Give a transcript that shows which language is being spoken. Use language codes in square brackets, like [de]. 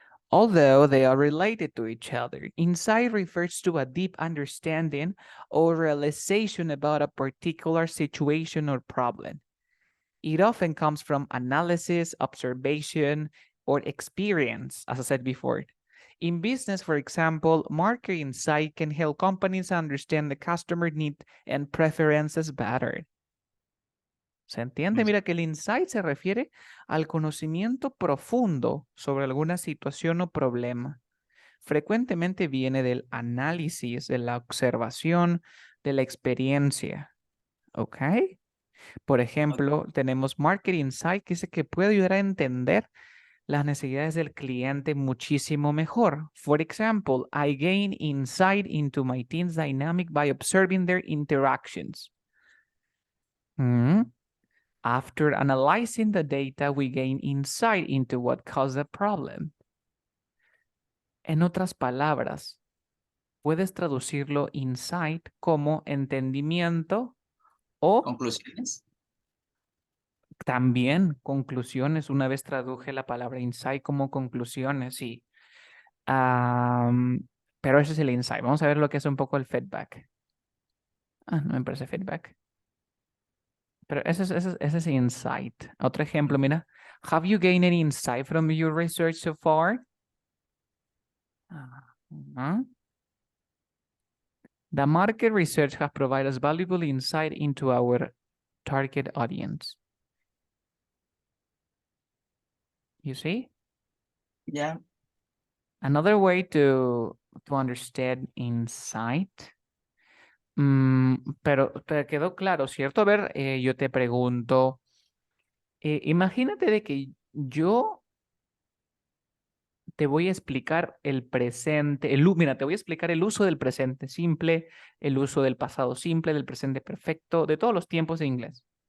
[en] Although they are related to each other, insight refers to a deep understanding or realization about a particular situation or problem. It often comes from analysis, observation, or experience, as I said before. In business, for example, market insight can help companies understand the customer need and preferences better. [es] ¿Se entiende? Mira que el insight se refiere al conocimiento profundo sobre alguna situación o problema. Frecuentemente viene del análisis, de la observación, de la experiencia. ¿Ok? Por ejemplo, tenemos Market Insight que dice que puede ayudar a entender las necesidades del cliente muchísimo mejor. [en] For example, I gain insight into my team's dynamic by observing their interactions. After analyzing the data, we gain insight into what caused the problem. [es] En otras palabras, puedes traducirlo insight como entendimiento o Conclusiones. también conclusiones. Una vez traduje la palabra insight como conclusiones, sí. Pero ese es el insight. Vamos a ver lo que es un poco el feedback. No me parece feedback. Pero ese es insight. Otro ejemplo, mira. [en] Have you gained any insight from your research so far? The market research has provided us valuable insight into our target audience. You see? Yeah. Another way to understand insight. [es] Pero te quedó claro, ¿cierto? A ver, yo te pregunto, imagínate de que yo te voy a explicar el presente, mira, te voy a explicar el uso del presente simple, el uso del pasado simple, del presente perfecto, de todos los tiempos de inglés.